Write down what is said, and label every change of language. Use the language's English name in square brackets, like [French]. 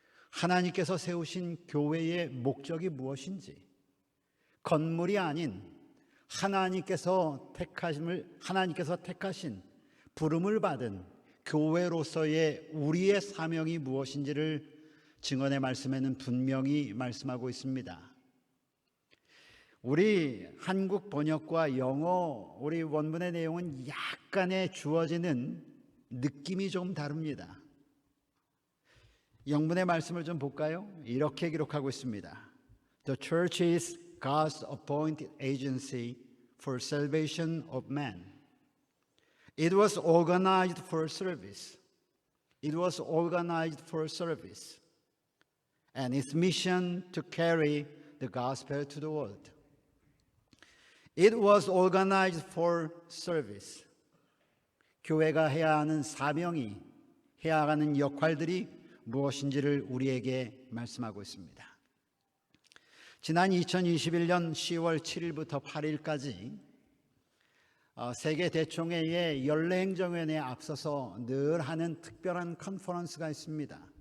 [Korean] 하나님께서 세우신 교회의 목적이 무엇인지, 건물이 아닌 하나님께서 택하신 부름을 받은 교회로서의 우리의 사명이 무엇인지를 증언의 말씀에는 분명히 말씀하고 있습니다. 우리 한국 번역과 영어 우리 원문의 내용은 약간의 주어지는 느낌이 좀 다릅니다. 영문의 말씀을 좀 볼까요? 이렇게 기록하고 있습니다. [English] The church is God's appointed agency for salvation of man. It was organized for service. It was organized for service. And its mission to carry the gospel to the world. It was organized for service. [Korean] 교회가 해야 하는 사명이, 해야 하는 역할들이 무엇인지를 우리에게 말씀하고 있습니다. 지난 2021년 10월 7일부터 8일까지 세계 대총회의 연례행정위원회에 앞서서 늘 하는 특별한 컨퍼런스가 있습니다.